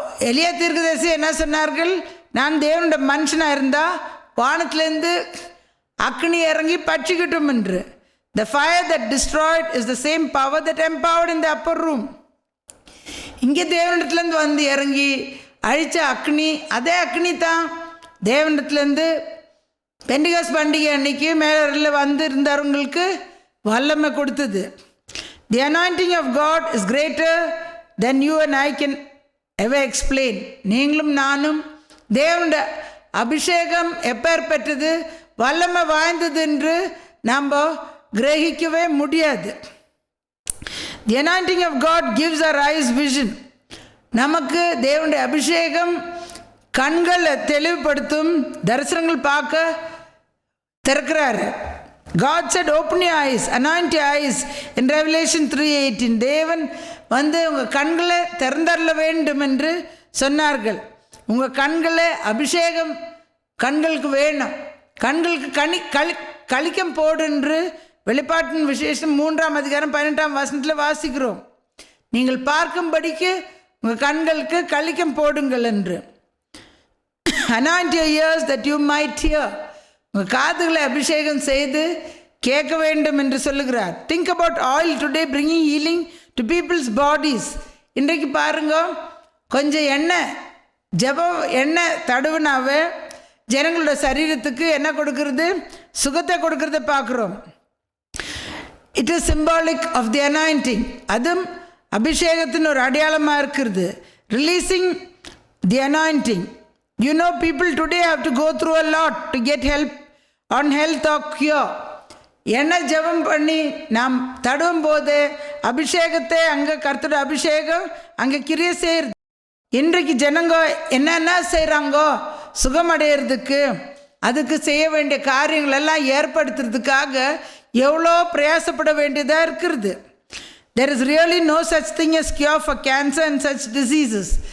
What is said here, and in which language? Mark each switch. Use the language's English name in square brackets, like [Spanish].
[Tamil] எலியா தீர்க்கதரிசி என்ன சொன்னார்கள்? நான் தேவனுடைய மனுஷனாக இருந்தால் வானத்திலேருந்து அக்னி இறங்கி பட்சிக்கட்டும் என்று. [English] The fire that destroyed is the same power that empowered in the upper room. [Tamil] இங்கே தேவனிடத்துலேருந்து வந்து இறங்கி அழித்த அக்னி, அதே அக்னி தான் தேவனிடத்துலேருந்து பெண்டிகாஸ் பண்டிகை அன்னைக்கு மேலே வந்து இருந்தவங்களுக்கு வல்லமை கொடுத்தது. [English] The anointing of God is greater than you and I can ever explain. [Tamil] நீங்களும் நானும் தேவனுடைய அபிஷேகம் எப்பேற்பட்டது, வல்லமை வாய்ந்தது என்று நாம் கிரகிக்கவே முடியாது. [English] The anointing of God gives our eyes vision. [Tamil] நமக்கு தேவனுடைய அபிஷேகம் கண்களை தெளிவுபடுத்தும், தரிசனங்கள் பார்க்க திறக்கிறாரு. [English] God said open your eyes, anoint your eyes in Revelation 3:18. [Tamil] தேவன் வந்து உங்கள் கண்களை திறந்தரல வேண்டும் என்று சொன்னார்கள். உங்கள் கண்களை அபிஷேகம் கண்களுக்கு வேணும், கண்களுக்கு கலிக்கம் போடு என்று வெளிப்பாட்டின் விசேஷம் 3ஆம் அதிகாரம் 18ஆம் வசனத்தில் வாசிக்கிறோம். நீங்கள் பார்க்கும்படிக்கு உங்கள் கண்களுக்கு கலிக்கம் போடுங்கள் என்று. [English] Anoint your ears that you might hear. [Tamil] உங்கள் காதுகளை அபிஷேகம் செய்து கேட்க வேண்டும் என்று சொல்லுகிறார். [English] Think about oil today bringing healing to people's bodies. [Tamil] இன்றைக்கு பாருங்க, கொஞ்சம் எண்ணெய், ஜெபம் எண்ணெய் தடவுனாவே ஜனங்களோட சரீரத்துக்கு என்ன கொடுக்கறது, சுகத்தை கொடுக்கறத பார்க்குறோம். [English] It is symbolic of the anointing. [Tamil] அதுவும் அபிஷேகத்தின் ஒரு அடையாளமாக இருக்கிறது. [English] Releasing the anointing. You know, people today have to go through a lot to get help on health or cure. [Tamil] என்ன ஜெபம் பண்ணி நாம் தடுவும் போது அபிஷேகத்தை அங்கே கர்த்தரோட அபிஷேகம் அங்கே கிரியை செய்யுது. இன்றைக்கு ஜனங்க என்னென்ன செய்கிறாங்கோ சுகமடைகிறதுக்கு, அதுக்கு செய்ய வேண்டிய காரியங்கள் எல்லாம் ஏற்படுத்துறதுக்காக எவ்வளோ பிரயாசப்பட வேண்டியதாக இருக்கிறது. [English] There is really no such thing as cure for cancer and such diseases.